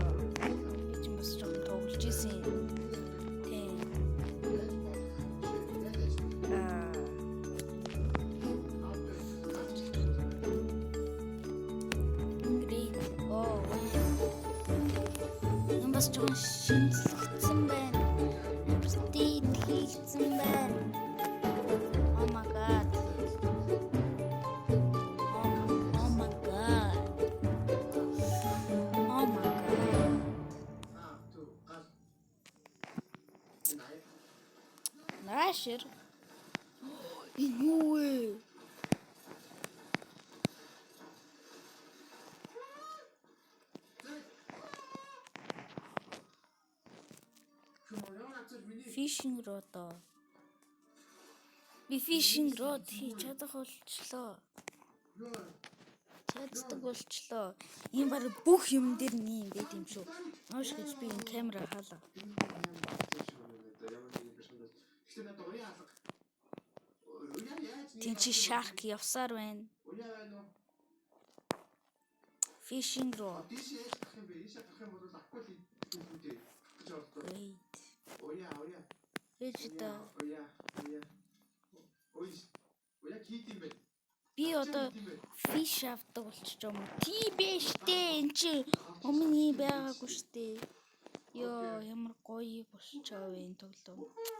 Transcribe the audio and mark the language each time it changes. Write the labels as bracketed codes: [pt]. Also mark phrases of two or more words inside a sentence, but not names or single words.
[mn] Би ч бас жоохон тоглож исэн. Бас жоохон шинжлэхсэн байна. Апдейт хийгдсэн байна. [en] Oh my god. Oh my god. Oh my god. [mn] Нашир. Юу вэ? [en] Fishing rod. [mn] Би [en] fishing rod [mn] хийж чадах болчлоо. Чаддаг болчлоо. Ийм баг бүх юм дээр нэг юм байт юм шүү. Nooш гэж би энэ камера хаалаа. Тинчи shark явсаар байна. [en] Fishing rod. Wait. [mn] Би одоо fish авдаг болчих юм уу? Тийм бэ штэ. Энд чи өмнө байгаагүй штэ. Йоо, ямар гоё болчихоо вэ энэ тоглоом.